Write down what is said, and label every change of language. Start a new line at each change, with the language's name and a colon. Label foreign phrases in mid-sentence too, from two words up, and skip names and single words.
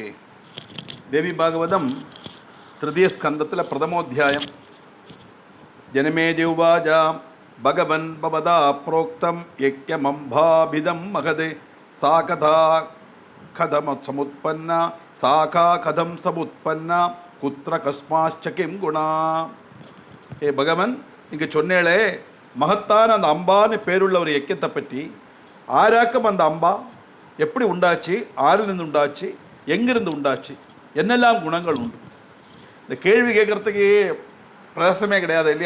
Malayalam: ദേവി ഭാഗവതം തൃതീയ സ്കന്ധത്തിലെ പ്രഥമോധ്യായം.
Sanskrit: ജനമേജുവാച ഭഗവൻ ഭവതാ പ്രോക്തം യജ്ഞമംഭാഭിദം മഹത് സാ കഥാ കഥം സമുത്പന്ന സാഖാ കഥം സമുത്പന്ന കുത്ര கஸ்மாச்ச கிம் குணா.
Tamil: பகவன் இங்கே சொன்னேளே, மகத்தான அந்த அம்பான்னு பேருள்ள ஒரு யஜ்யத்தை பற்றி, ஆராக்கும் அந்த அம்பா எப்படி உண்டாச்சு, ஆறிலிருந்து உண்டாச்சு, எங்கிருந்து உண்டாச்சு, என்னெல்லாம் குணங்கள் உண்டு. இந்த கேள்வி கேட்குறதுக்கு பிரயாசமே கிடையாது இல்லையா?